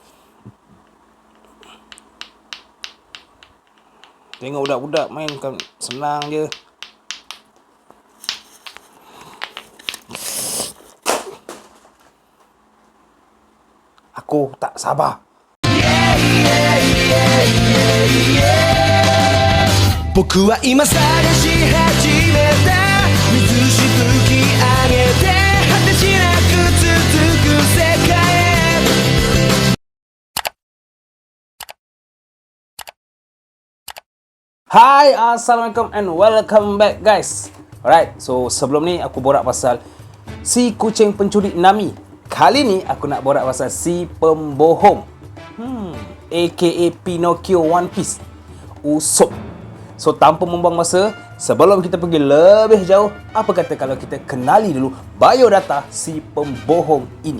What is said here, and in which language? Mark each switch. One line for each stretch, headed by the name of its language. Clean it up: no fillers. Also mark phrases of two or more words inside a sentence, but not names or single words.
Malay: Tengok budak-budak main kan senang je. Aku tak sabar.
Japanese: 僕は今探し始めた水しぶき上げて果てしなく続く世界へ
English: Hai, Assalamualaikum and welcome back guys. Alright, so
Malay: sebelum ni aku borak pasal si kucing pencuri Nami. Kali ni aku nak borak pasal si pembohong, aka Pinocchio One Piece, Usopp. So tanpa membuang masa, sebelum kita pergi lebih jauh, apa kata kalau kita kenali dulu biodata si pembohong ini.